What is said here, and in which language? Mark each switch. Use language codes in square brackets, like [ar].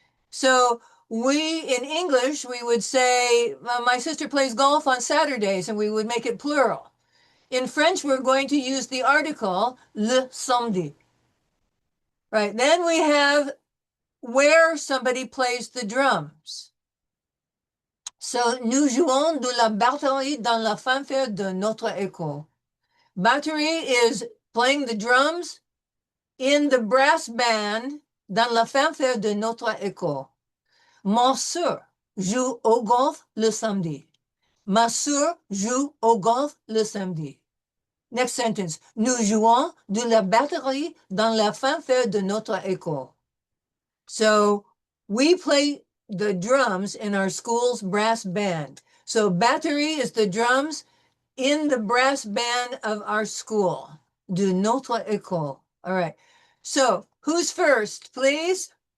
[en] So we, in English, we would say, my sister plays golf on Saturdays, and we would make it plural. In French, we're going to use the article [fr] le samedi. [en] Right, then we have where somebody plays the drums. [fr] So, nous jouons de la batterie dans la fanfare de notre école. [en] Batterie is playing the drums in the brass band [fr] dans la fanfare de notre école. Mon soeur joue au golf le samedi. Ma soeur joue au golf le samedi. [en] Next sentence. [fr] Nous jouons de la batterie dans la fanfare de notre école. [en] So we play the drums in our school's brass band. So batterie is the drums in the brass band of our school. [fr] De notre école. [en] All right. So who's first, please?